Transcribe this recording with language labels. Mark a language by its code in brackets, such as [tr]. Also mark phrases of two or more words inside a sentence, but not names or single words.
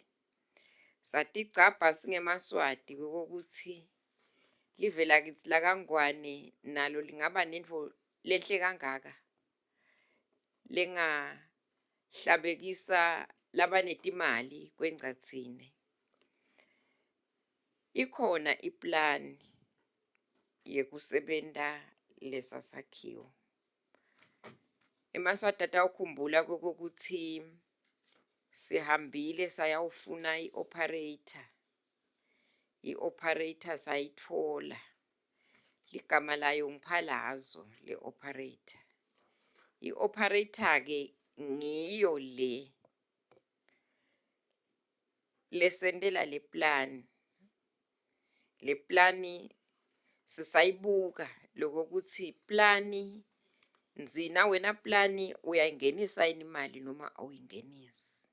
[ss] Saticapha singemaswati kokuthi live lakithi laKangwane nalo lingaba nendvo lenhle kangaka lengahlabekisa labanetimali kwengcatsine. Ikhona iplan yekusebenta lesa sakhiwo. Emaswati atawukhumbula kokuthi sihambile sayawufuna i-operator. I-operator sayitfola. Ligama layo Mphalazo le operator. I-operator ke ngiyo lesendela le plan. Le plani sisayibuka lokuthi plani nzina wena plani uyayingenisa yini imali noma awuyingenisi.